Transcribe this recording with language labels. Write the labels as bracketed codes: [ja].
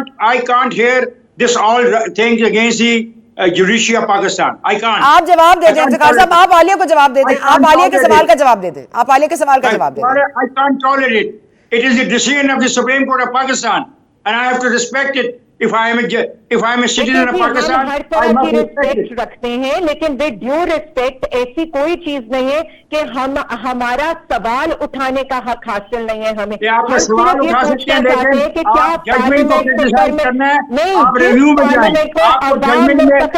[en] I can't hear this all things against the judiciary of Pakistan. I can't. [ur] آپ جواب دے دیں افتخار صاحب, آپ عالیہ کو جواب دے دیں, آپ عالیہ کے سوال کا جواب دے دیں, آپ عالیہ کے سوال کا جواب دیں. [en] I can't tolerate it. It is the decision of the Supreme Court of Pakistan, and I have to respect it. If I am a citizen of Pakistan, [ur] ہر طرح کی ریسپیکٹ رکھتے ہیں, لیکن [en] with due respect [ur] ایسی کوئی چیز نہیں ہے کہ ہمارا سوال اٹھانے کا حق حاصل نہیں ہے. ہمیں آپ سوال اٹھا سکتے ہیں, لیکن آپ ججمنٹ کو کرٹیسائز کرنا ہے, آپ ریویو میں جائیں, آپ ججمنٹ میں